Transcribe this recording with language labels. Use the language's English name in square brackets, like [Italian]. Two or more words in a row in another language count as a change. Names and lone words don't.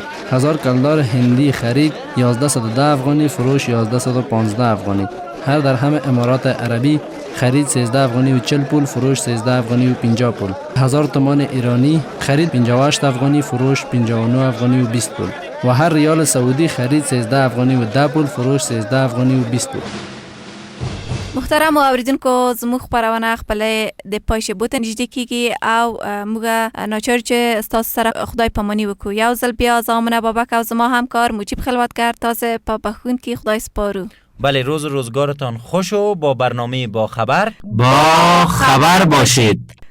[Persian] 1000 کلدار هندی خرید 1110 افغانی، فروش 1115 افغانی. هر درهم امارات عربی خرید 13 افغانی و 40 پول، فروش 13 افغانی و 50 پول. 1000 تومان ایرانی خرید 58 افغانی، فروش 59 افغانی و 20 پول. و هر ریال سعودی خرید 13 افغانی و 10 پول، فروش 13 افغانی و 20 پول. [Pashto] محترم اوریدونکو، زموږ خپرونه خپل د پایښ بوته نږدې کیږي او موږ ناچار چې ستاسو سره خدای پامانی وکړو. یو ځل بیا زامنه بابک او زما همکار مجیب خلوتگر تازه په بخښونکي خدای سپارو. [Persian] بله، روز و روزگارتان خوش و با برنامه با خبر باشید.